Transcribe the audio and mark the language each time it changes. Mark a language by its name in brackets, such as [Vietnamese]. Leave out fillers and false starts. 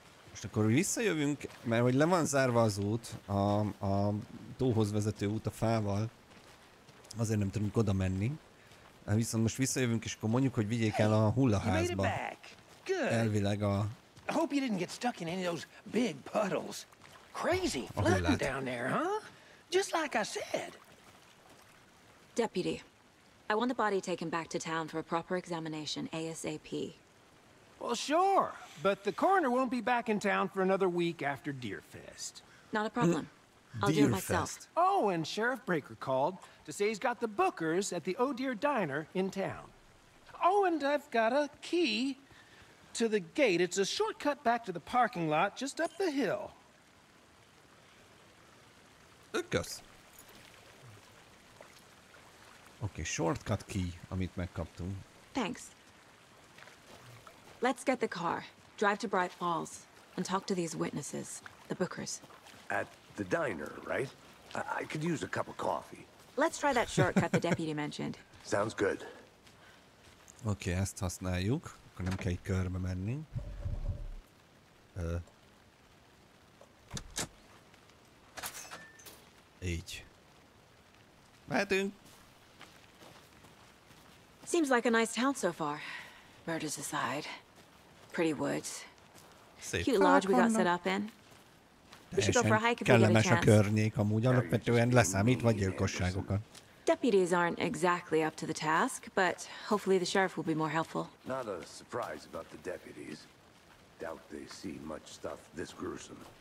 [Hungarian] Most akkor visszajövünk, mert hogy le van zárva az út, a tóhoz vezető út a fával. Azért nem tudunk oda menni. Viszont most visszajövünk, és akkor mondjuk, hogy vigyék el a hullaházba. Elvileg a... [English] I hope you didn't get stuck in any of those big puddles. Crazy flooding down there, huh? Just like I said. Deputy, I want the body taken back to town for a proper examination ASAP. Well, sure, but the coroner won't be back in town for another week after Deerfest. Not a problem. I'll do it myself. Oh, and Sheriff Breaker called to say he's got the bookers at the Oh Dear Diner in town. Oh, and I've got a key to the gate. It's a shortcut back to the parking lot just up the hill. [Hungarian] Kösz. Oké, [English] shortcut key, [Hungarian] amit megkaptunk. [English] Thanks. Let's get the car, drive to Bright Falls, and talk to these witnesses, the bookers. At the diner, right? I could use a cup of coffee. Let's try that shortcut the deputy mentioned. Sounds good. [Hungarian] Oké, ezt használjuk. Akkor nem kell egy körbe menni. Így. Mehetünk. [English] Seems like a nice town so far. Murders aside. Pretty woods. [Hungarian] Szép [English] Cute lodge we got set up in. We should go for a hike if we get a [Hungarian] kellemes a [English] chance. [Hungarian] környék amúgy, alapvetően leszámítva gyilkosságokat. [English] Deputies aren't exactly up to the task, but hopefully the sheriff will be more helpful. Not a surprise about the deputies. doubt they see much stuff this gruesome.